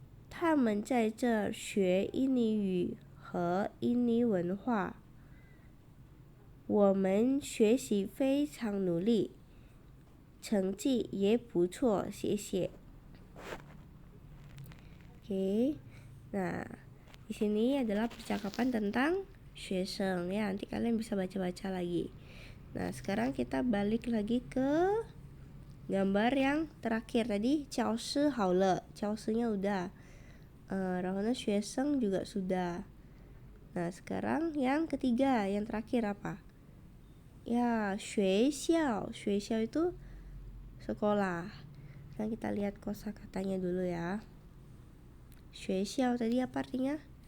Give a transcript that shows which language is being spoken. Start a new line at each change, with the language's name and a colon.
Chinese: 他们在这学印尼语和印尼文化。我们学习非常努力，成绩也不错，谢谢. Oke.
Indonesian: Nah, di sini adalah percakapan tentang 学生 ya. Nanti kalian bisa baca-baca lagi. Nah, sekarang kita balik lagi ke gambar yang terakhir tadi. 教室好了, 教室nya udah.
Chinese: 然后呢,
Indonesian: 学生 juga sudah. Nah, sekarang yang ketiga, yang terakhir apa? Ya, 学校. 学校 itu sekolah. Sekarang kita lihat kosakatanya dulu ya. 学校 tadi apa artinya?